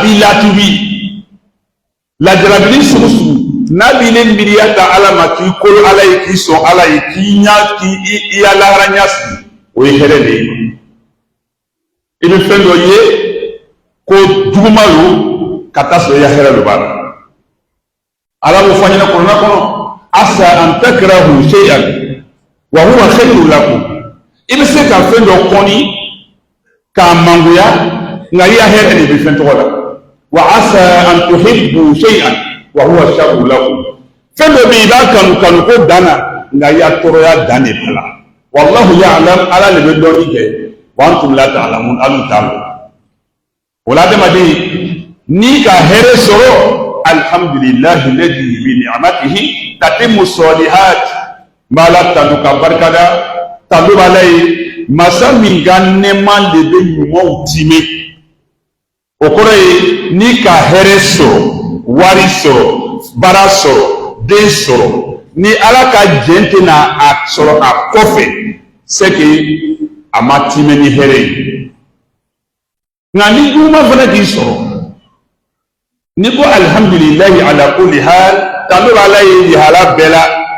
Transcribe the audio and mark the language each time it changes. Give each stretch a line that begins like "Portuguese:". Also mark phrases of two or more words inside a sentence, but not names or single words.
Bambara: b'i latubi lajarabili sugu sugu n'a b'i le miiriya ta ala ma k'i kolo ala ye k'i sɔn ala ye k'i ya lahara ɲasigi o ye hɛrɛ de ye i bɛ fɛn dɔ ye ko juguma don ka taa sɔrɔ i ya hɛrɛ dɔ b'a la ala b'o fɔ an ɲɛna kɔnɔna kɔnɔ
Arabic: عسى أن تكرهوا شيئا وهو خير لكم
Bambara: i bɛ se ka fɛn dɔ kɔni k'a mangoya nka i ya hɛrɛ de bɛ fɛn tɔgɔ la
Arabic: وعسى أن تحبوا شيئا وهو شر
Bambara: lakum fɛn dɔ bɛ yen i b'a kanu kanu ko dan na nka i ya tɔɔrɔya dan de b'a la
Arabic: والله يعلم
Bambara: ala de bɛ dɔɔni kɛ wa
Arabic: أنتم لا تعلمون
Bambara: alu t'a dɔn o la adamaden n'i ka hɛrɛ sɔrɔ
Arabic: الحمد لله الذي بنعمته تتم الصالحات
Bambara: n b'a la tanu ka barikada tanu b'a la ye masa min ka nɛɛma de bɛ ɲumanw tiimɛ o kɔrɔ ye n'i ka hɛrɛ sɔrɔ wari sɔrɔ baara sɔrɔ den sɔrɔ ni ala ka jɛn tɛna a sɔrɔ a kɔfɛ
French: c'est que
Bambara: a ma tiimɛ ni hɛrɛ ye nka ni juguman fana k'i sɔrɔ ni ko
Arabic: الحمد لله على كل حال
Bambara: tanu b'a la ye lihala bɛɛ la